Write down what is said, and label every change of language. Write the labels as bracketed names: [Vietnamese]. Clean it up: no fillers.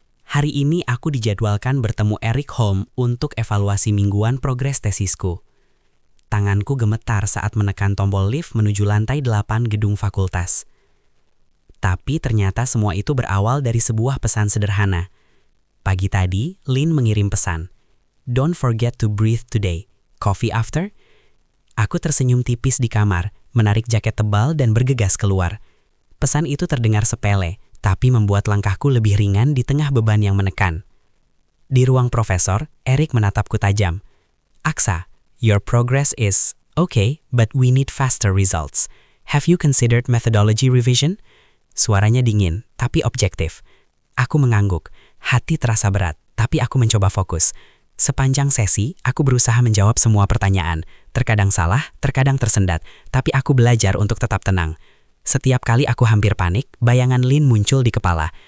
[Indonesian] Hari ini aku dijadwalkan bertemu Eric Holm untuk evaluasi mingguan progres tesisku. Tanganku gemetar saat menekan tombol lift menuju lantai 8 gedung fakultas. Tapi ternyata semua itu berawal dari sebuah pesan sederhana. Pagi tadi, Lin mengirim pesan. [English] "Don't forget to breathe today. Coffee after?" [Indonesian] Aku tersenyum tipis di kamar, menarik jaket tebal dan bergegas keluar. Pesan itu terdengar sepele, tapi membuat langkahku lebih ringan di tengah beban yang menekan. Di ruang profesor, Eric menatapku tajam. [English] "Aksa, your progress is okay, but we need faster results. Have you considered methodology revision?" [Indonesian] Suaranya dingin, tapi objektif. Aku mengangguk, hati terasa berat, tapi aku mencoba fokus. Sepanjang sesi, aku berusaha menjawab semua pertanyaan. Terkadang salah, terkadang tersendat, tapi aku belajar untuk tetap tenang. Setiap kali aku hampir panik, bayangan Lin muncul di kepala.